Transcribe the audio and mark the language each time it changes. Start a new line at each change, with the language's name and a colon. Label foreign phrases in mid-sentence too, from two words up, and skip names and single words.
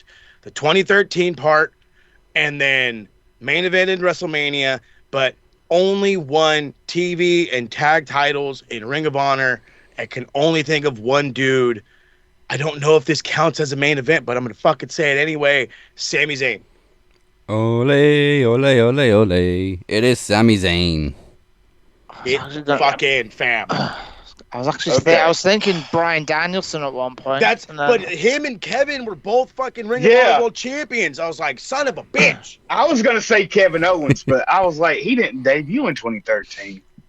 English: The 2013 part, and then main event in WrestleMania, but only won TV and tag titles in Ring of Honor. I can only think of one dude. I don't know if this counts as a main event, but I'm gonna fucking say it anyway. Sami Zayn. Ole, ole, ole, ole. It is Sami Zayn. Fucking fam. I was thinking Bryan Danielson at one point. But him and Kevin were both fucking Ring of Honor World Champions. I was like, son of a bitch. I was gonna say Kevin Owens, but I was like, he didn't debut in 2013.